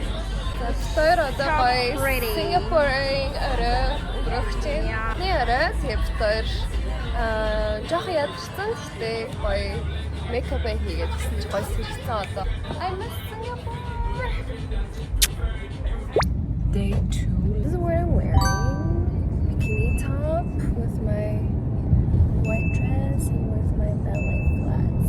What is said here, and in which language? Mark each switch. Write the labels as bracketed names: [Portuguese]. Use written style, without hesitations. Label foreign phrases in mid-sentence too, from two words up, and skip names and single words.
[Mongolian] Завтар одоо гоё Сингапурын орой өнгөрөх чинь. Нэг орой завтар жоох ядарсан гэхдээ гоё мейкап хийгээд гэсэн чи гоё сэрсэн одоо. [English] I miss Singapore. Day 2. This is what I'm wearing. Bikini top with my white dress and with my ballet flats.